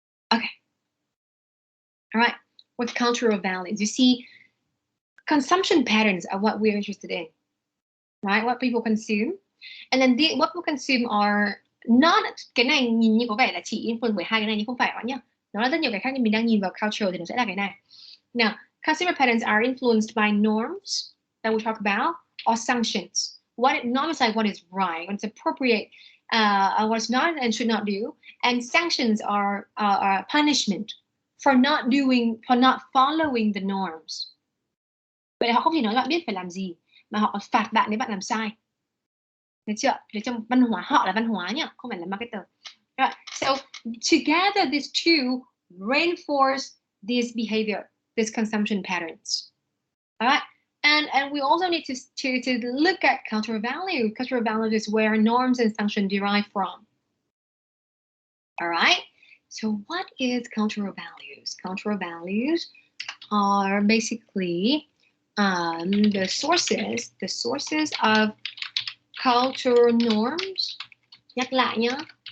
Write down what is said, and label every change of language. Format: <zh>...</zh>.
<en>Okay. All right. With cultural values, you see, consumption patterns are what we're interested in, right? What people consume, and then what people consume are not,</en> <vi>cái này nhìn như có vẻ là chỉ influence bởi hai cái này, nhưng không phải đó nhá. Nó là rất nhiều cái khác, nhưng mình đang nhìn vào cultural thì nó sẽ là cái này.</vi> <en>Now, consumer patterns are influenced by norms that we talk about, or sanctions. Norms is like what is right, what's appropriate, what's not and should not do, and sanctions are punishment for not following the norms.</en> <vi>Vậy họ không chỉ nói bạn biết phải làm gì, mà họ còn phạt bạn nếu bạn làm sai. Được chưa? Để trong văn hóa, họ là văn hóa nhá, không phải là marketer.</vi> <en>Right. So together these two reinforce this behavior, this consumption patterns. All right. And we also need to look at cultural value. Cultural value is where norms and functions derive from. All right. So what is cultural values? Cultural values are basically the sources of cultural norms.</en> <vi>Nhắc lại nhá.</vi>